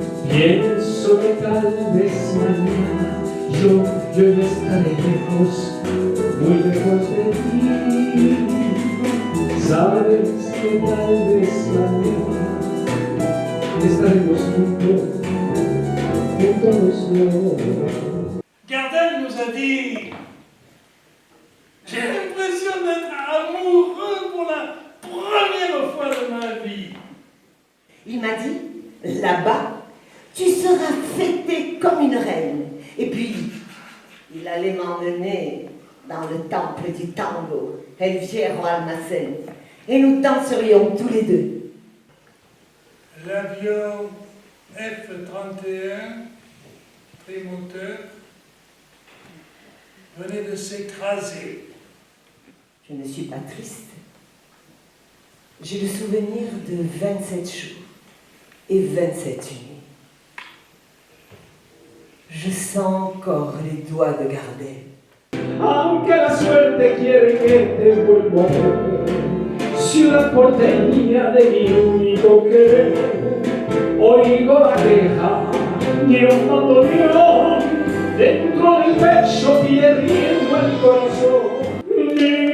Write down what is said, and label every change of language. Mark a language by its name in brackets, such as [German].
[Spanish] Pienso que tal vez mañana yo estaré lejos, muy lejos de ti. Sabes que tal vez mañana estaremos juntos los dos. [French] Gardel nous a dit: j'ai l'impression d'être amoureux pour la première fois de ma vie. Il m'a dit, là-bas, tu seras fêtée comme une reine. Et puis, il allait m'emmener dans le temple du tango, El Fierro Almacén, et nous danserions tous les deux. L'avion F-31, trimoteur, venait de s'écraser. Je ne suis pas triste. J'ai le souvenir de 27 jours et 27 nuits. Je sens encore les doigts de Gardel. [Spanish] Aunque la suerte quiere que te vuelva a ver, ciudad porteña de mi único querer, oigo la queja de un bandoneón dentro del pecho hierriendo el corazón.